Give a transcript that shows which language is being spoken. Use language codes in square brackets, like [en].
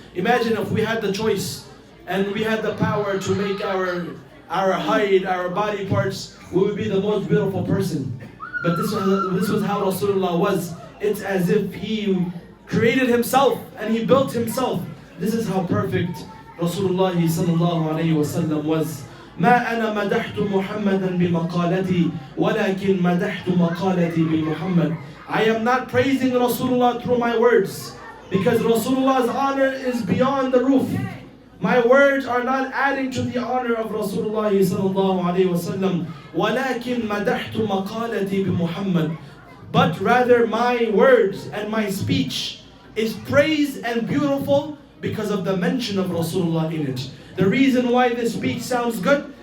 [en] Imagine if we had the choice and we had the power to make our height, our body parts, we would be the most beautiful person. But this was how Rasulullah was. It's as if he created himself and he built himself. This is how perfect Rasulullah Sallallahu Alaihi Wasallam was. [ar] ما أنا مدحت محمدا بمقالتي ولكن مدحت مقالتي بمحمد. [en] I am not praising Rasulullah through my words, because Rasulullah's honor is beyond the roof. My words are not adding to the honor of Rasulullah Sallallahu Alaihi Wasallam. [ar] ولكن مدحت مقالتي بمحمد. [en] But rather my words and my speech is praised and beautiful because of the mention of Rasulullah in it. The reason why this speech sounds good